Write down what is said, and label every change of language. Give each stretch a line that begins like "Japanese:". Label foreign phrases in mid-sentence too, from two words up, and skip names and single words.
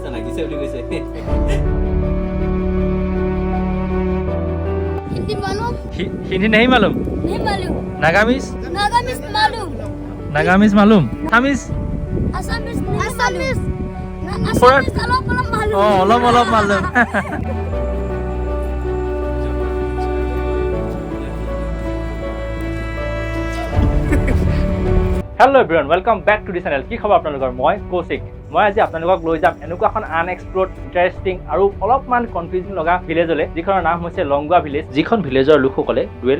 Assamese: লাগিছে বুলি কৈছে
Hindi: हिंदी मालूम हिंदी नहीं मालूम नहीं मालूम नागामीज नागामीज मालूम नागामीज मालूम आसामीज असमीज असमीज For- असमीज अलग मालूम
Assamese: অলপ মালুম
English: hello everyone welcome back to the channel
Assamese: কি খবৰ আপোনালোকৰ মই কৌশিক মই আজি আপোনালোকক লৈ যাম এনেকুৱা এখন
English: unexplored interesting
Assamese: আৰু অলপমান কনফিউজিং লগা ভিলেজলৈ যিখনৰ নাম হৈছে লংগুৱা ভিলেজ যিখন ভিলেজৰ লোকসকলে ডুৱেল